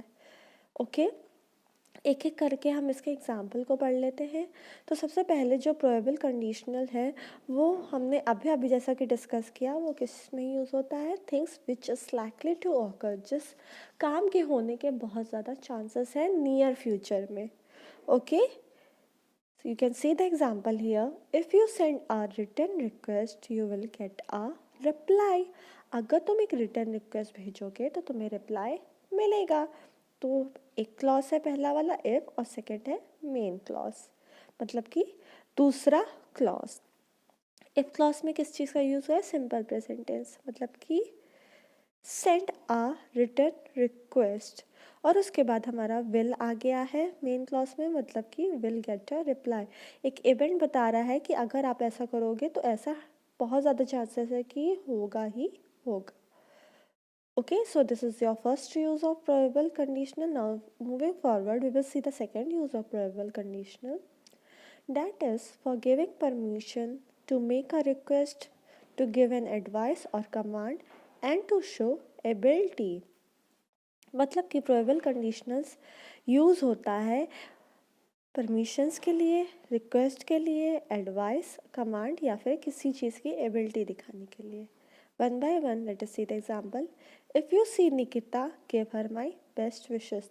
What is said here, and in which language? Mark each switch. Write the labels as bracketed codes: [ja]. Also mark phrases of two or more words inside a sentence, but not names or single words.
[hi] ओके, एक एक करके हम इसके एग्जाम्पल को पढ़ लेते हैं. तो सबसे पहले जो [en] probable conditional [hi] है वो हमने अभी अभी जैसा कि डिस्कस किया, वो किस में यूज़ होता है, [en] things which is likely to occur, [hi] जिस काम के होने के बहुत ज़्यादा चांसेस हैं [en] near future [hi] में. [en] ओके, So you can see the example here. If you send a written request, you will get a reply. [hi] अगर तुम एक [en] written request [hi] भेजोगे तो तुम्हें reply मिलेगा. तो एक clause है पहला वाला if और second है [en] main clause. [hi] मतलब कि दूसरा clause. [en] if clause [hi] में किस चीज़ का यूज़ हुआ है? [en] simple present tense. [hi] मतलब कि [en] send a written request. [hi] और उसके बाद हमारा विल आ गया है [en] main clause [hi] में, मतलब कि [en] will get a reply. [hi] एक इवेंट बता रहा है कि अगर आप ऐसा करोगे तो ऐसा बहुत ज़्यादा चांसेस है कि होगा ही होगा. [en] Okay, so this is your first use of probable conditional. Now moving forward, we will see the second use of probable conditional. That is for giving permission to make a request, to give an advice or command, and to show ability. [hi] मतलब कि [en] probable conditionals [hi] यूज़ होता है परमिशंस के लिए, रिक्वेस्ट के लिए, [en] advice, command [hi] या फिर किसी चीज़ की एबिलिटी दिखाने के लिए. [en] One by one let us see the example. If you see Nikita give her my best wishes.